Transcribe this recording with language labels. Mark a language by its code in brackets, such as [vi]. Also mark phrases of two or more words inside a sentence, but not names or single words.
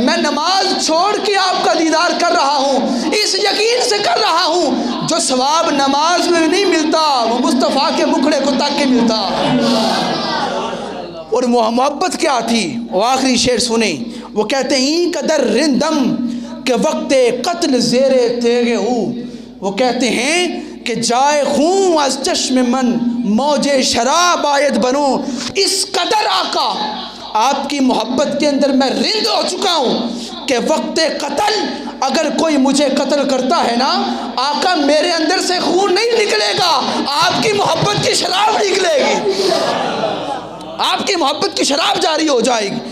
[ur] میں نماز چھوڑ کے آپ کا دیدار کر رہا ہوں، اس یقین سے کر رہا ہوں جو ثواب نماز میں نہیں ملتا وہ مصطفیٰ کے مکھڑے کو تاک کے ملتا۔ اور محبت کیا تھی؟ وہ آخری شعر سنیں، وہ کہتے ہیں [fa] این قدر رندم کہ وقت قتل زیر تیغ ہو، [ur] وہ کہتے ہیں [fa] کہ جائے خون از چشم من موج شراب آید بنو، [ur] اس قدر آقا آپ کی محبت کے اندر میں رند ہو چکا ہوں کہ وقت قتل اگر کوئی مجھے قتل کرتا ہے نا آقا میرے اندر سے خون نہیں نکلے گا، آپ کی محبت کی شراب نکلے گی، آپ کی محبت کی شراب جاری ہو جائے گی۔